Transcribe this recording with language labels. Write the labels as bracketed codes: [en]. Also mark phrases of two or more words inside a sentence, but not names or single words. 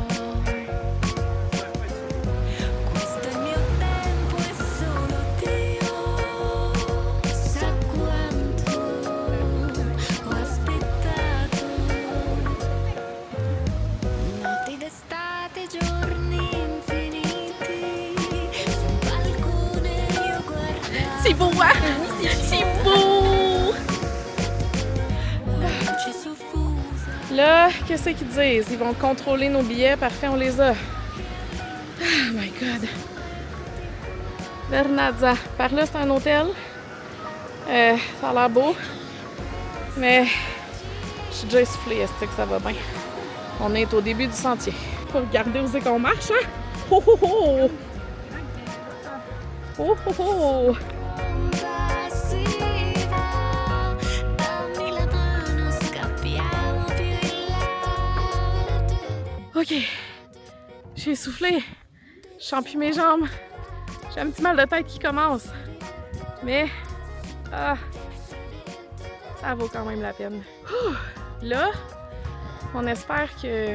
[it] Questo è il mio tempo e solo Dio sa quanto ho aspettato. Notti d'estate, giorni infiniti, sul balcone io guardavo. [fr] C'est beau, hein? C'est beau! [it] Luci soffuse. [fr] Là, qu'est-ce qu'ils disent? Ils vont contrôler nos billets. Parfait, on les a. [en] Oh my God. [fr] Vernazza. Par là, c'est un hôtel. Ça a l'air beau. Mais je suis déjà essoufflée, est-ce que ça va bien? On est au début du sentier. Faut regarder où c'est qu'on marche, hein? Oh oh oh! Oh oh oh! [it] Passivo, dammi la mano, scappiamo più in là. [fr] OK. J'ai essoufflé. Je sens plus mes jambes. J'ai un petit mal de tête qui commence. Mais, ça vaut quand même la peine. Ouh. Là, on espère que...